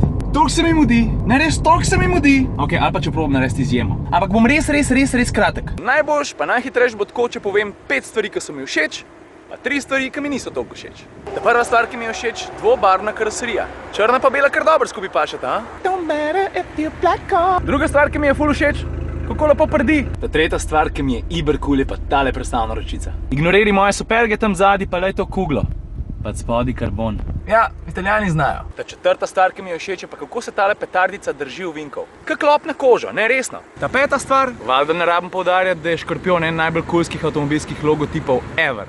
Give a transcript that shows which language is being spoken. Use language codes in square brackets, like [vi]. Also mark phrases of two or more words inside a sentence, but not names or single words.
[sl] Toliko se mi mudi, ne res, toliko se mi mudi. Ok, ali pa če probam narediti izjemo. Ampak bom res kratek. Najboljš pa najhitrejš bo tako, če povem 5 stvari, ki so mi všeč, pa 3 stvari, ki mi niso toliko všeč. Prva stvar, ki mi je všeč, dvobarvna karoserija. Črna pa bela kar dobro skupaj pašeta, a? [en] Don't matter if you black on. [sl] Druga stvar, ki mi je ful všeč, kako lepo prdi. Ta tretja stvar, ki mi je iberkul, je pa tale prestavna ročica. Ignoriri moje superge tam zadaj, pa lej to kuglo. Pa spodi karbon. Ja, Italijani znajo. Ta četrta stvar, ki mi je všeč, je pa kako se tale petardica drži ovinkov. Kot klopna koža, ne resno. Ta peta stvar, valjda ne rabim poudarjati, da je škorpion en najbolj kulskih avtomobilskih logotipov ever.